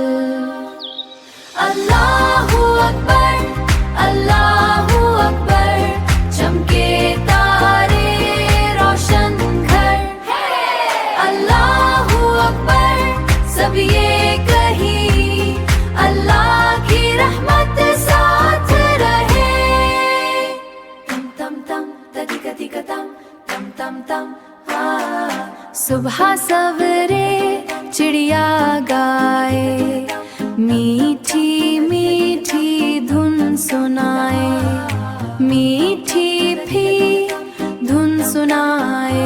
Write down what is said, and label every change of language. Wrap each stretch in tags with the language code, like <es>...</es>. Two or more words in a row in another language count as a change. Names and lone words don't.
<ar>الله أكبر, الله أكبر,</ar> <hi>चमके तारे रोशन घर.</hi> <ar>الله أكبر,</ar> <hi>सब ये कही अल्लाह की रहमत साथ रहे. तम तम तम तदिका तिका तम तम तम तम. सुबह सवेरे चिड़िया गाए, मीठी मीठी धुन सुनाए, मीठी भी धुन सुनाए.</hi>